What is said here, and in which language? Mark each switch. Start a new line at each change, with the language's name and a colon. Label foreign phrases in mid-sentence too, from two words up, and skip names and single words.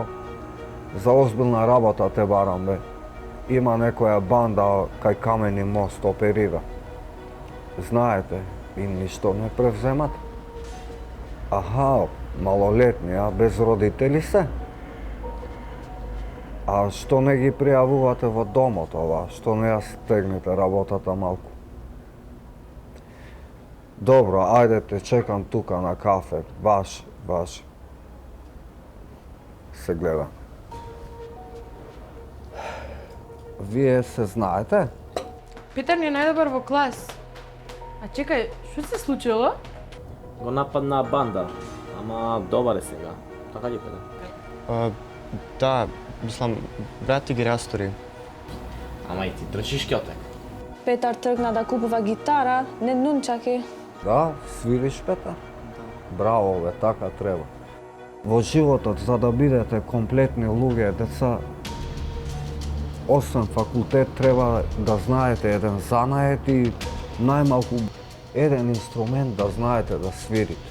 Macedonian: Za ozbiljna rabota te baram, be. Ima nekoja banda kaj Kameni most operira. Znajete, i ništo ne prevzemat? Aha, maloletni, a bez roditelji se? A što ne ги пријавувате во домот ова? Што не ја стегнете работата малку? Добро, ајде те чекам тука на кафе. Баш се гледа. Вие се знаете? Питер ни е најдобар во клас. А чекај, што се случило? Го нападна банда, ама добар е сега. Така ли Петар? Da, mislim, brat ti ги растори. Ама и ти држиш кјотек. Petar trgna da kupува gitara, ne nunčaki. Да, свириш Петар? Браво, бе, така треба. Во животот, за да бидете комплетни луѓе, деца, освен факултет, треба да знаете еден занает и најмалку еден инструмент да знаете да свирите.